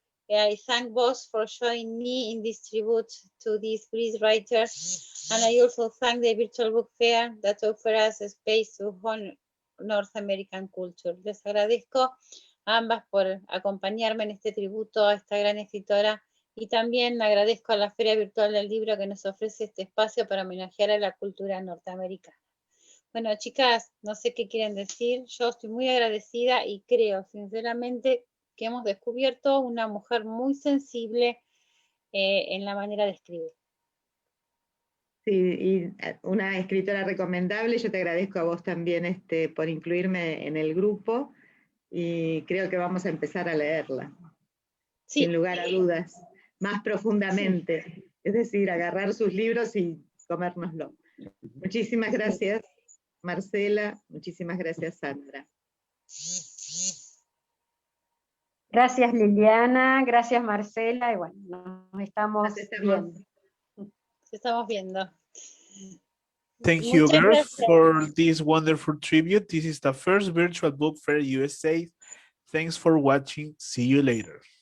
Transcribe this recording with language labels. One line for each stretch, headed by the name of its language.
English: I thank both for showing me in this tribute to these great writers, and I also thank the Virtual Book Fair that offers us a space to honor North American culture.
Spanish: Les agradezco a ambas por acompañarme en este tributo a esta gran escritora y también agradezco a la Feria Virtual del Libro que nos ofrece este espacio para homenajear a la cultura norteamericana. Bueno, chicas, no sé qué quieren decir, yo estoy muy agradecida y creo sinceramente que hemos descubierto una mujer muy sensible en la manera de escribir. Sí, y una escritora recomendable, yo te agradezco a vos también por incluirme en el grupo y creo que vamos a empezar a leerla, sí, sin lugar a dudas, más profundamente, sí. Es decir, agarrar sus libros y comérnoslo. Muchísimas gracias, Marcela, muchísimas gracias, Sandra. Gracias, Liliana, gracias, Marcela, y bueno, nos estamos viendo. Nos estamos viendo.
English: Thank you, girls, for this wonderful tribute. This is the first Virtual Book Fair USA Thanks for watching. See you later.